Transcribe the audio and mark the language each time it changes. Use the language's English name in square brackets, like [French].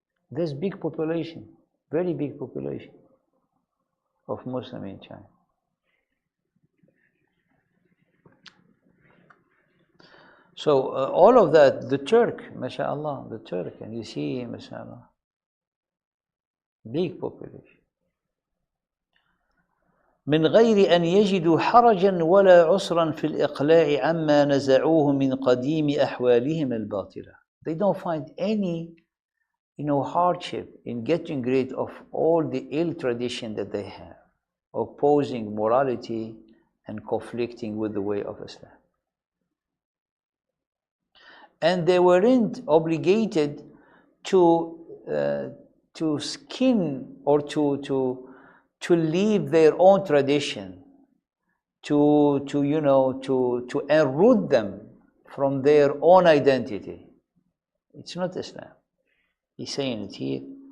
[English] There's big population, very big population of Muslims in China. So all of that, the Turk, mashallah, the Turk, and you see, mashallah, big population. [Arabic] من غير أن يجدوا حرجا ولا عسرا في الإقلاع عما نزعوه من قديم أحوالهم الباطلة. [English] They don't find any, hardship in getting rid of all the ill tradition that they have, opposing morality and conflicting with the way of Islam. And they weren't obligated to skin or to leave their own tradition, to enroot them from their own identity. It's not Islam. He's saying it here.